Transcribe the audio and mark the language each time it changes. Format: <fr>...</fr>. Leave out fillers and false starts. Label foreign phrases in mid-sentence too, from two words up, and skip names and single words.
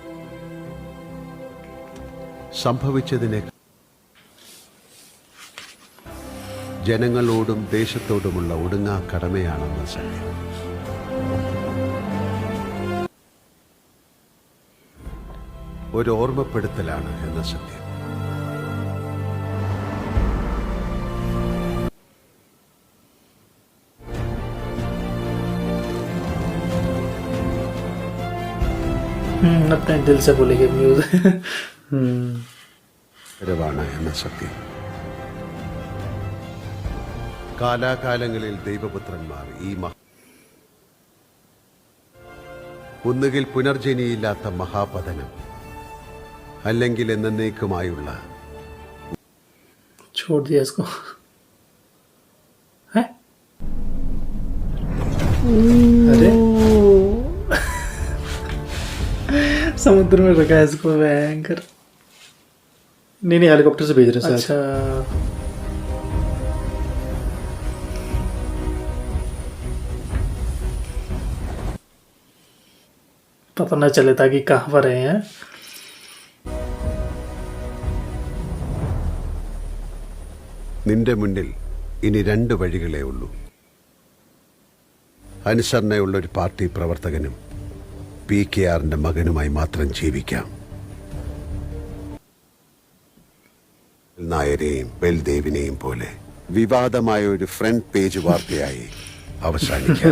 <ml>സംഭവിച്ചതിനെ ജനങ്ങളോടും ദേശത്തോടുമുള്ള ഒടുങ്ങാ കടമയാണെന്ന സത്യം. ഒരു ഓർമ്മപ്പെടുത്തലാണ് എന്ന സത്യം.</ml> <hi>अपने दिल से बोलेंगे न्यूज।</hi> <ml>രവാണ് എന്ന സത്യം. കാലാകാലങ്ങളിൽ ദൈവപുത്രന്മാർ ഈ ഒന്നുകിൽ പുനർജനിയില്ലാത്ത മഹാപതനം, അല്ലെങ്കിൽ എന്നേക്കുമായുള്ള</ml> <hi>छोड़ दिया इसको है। अरे समुद्र में रखा है इसको भयंकर। नहीं हेलीकॉप्टर से भेज रहे हैं शायद। अच्छा पता न चले था कि कहाँ पर रहे हैं।</hi> <ml>നിന്റെ മുന്നിൽ ഇനി രണ്ട് വഴികളേ ഉള്ളൂ. അനുസരണയുള്ള ഒരു പാർട്ടി പ്രവർത്തകനും PKRന്റെ മകനുമായി മാത്രം ജീവിക്കാം. നായരെയും ബൽദേവിനെയും പോലെ വിവാദമായ ഒരു</ml> <en>front page</en> <ml>വാർത്തയായി അവസാനിക്കാം.</ml>